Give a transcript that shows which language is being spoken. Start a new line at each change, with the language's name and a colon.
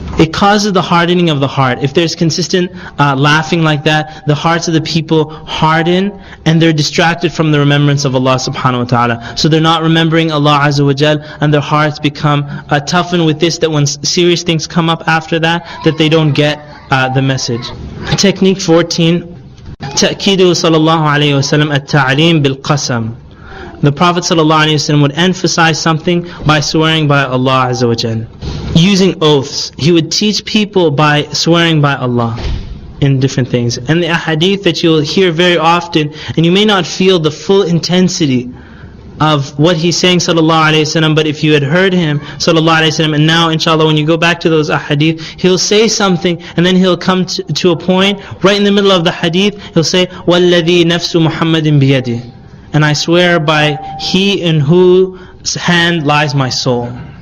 English: It causes the hardening of the heart. If there's consistent laughing like that, the hearts of the people harden and they're distracted from the remembrance of Allah subhanahu wa ta'ala. So they're not remembering Allah azza wa jal, and their hearts become toughened with this, that when serious things come up after that they don't get the message. Technique 14.
Arabic: تأكيده صلى الله عليه وسلم التعليم بالقسم.
English: The Prophet ﷺ would emphasize something by swearing by Allah Azza wa Jal. Using oaths. He would teach people by swearing by Allah in different things. And the ahadith that you'll hear very often, and you may not feel the full intensity of what he's saying sallallahu alayhi wasallam, but if you had heard him sallallahu alayhi wasallam, and now inshallah when you go back to those ahadith, he'll say something and then he'll come to a point right in the middle of the hadith, he'll say
Arabic: وَالَّذِي نَفْسُ مُحَمَّدٍ بِيَدِهِ,
English: and I swear by he in whose hand lies my soul.